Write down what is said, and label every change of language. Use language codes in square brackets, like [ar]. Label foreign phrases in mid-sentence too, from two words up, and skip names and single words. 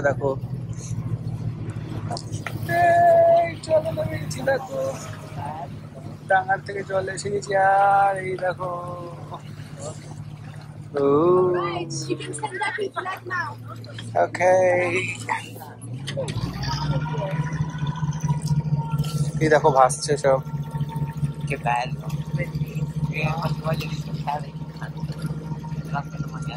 [bn] দেখো জলে নেমে গেছি, দেখো ডাঙার থেকে জলে এসে গেছি। আর এই দেখো ওকে, এই দেখো ভাসছে সব। [it] Che bello, bellissimo. Quando voglio riscattare l'altra domani.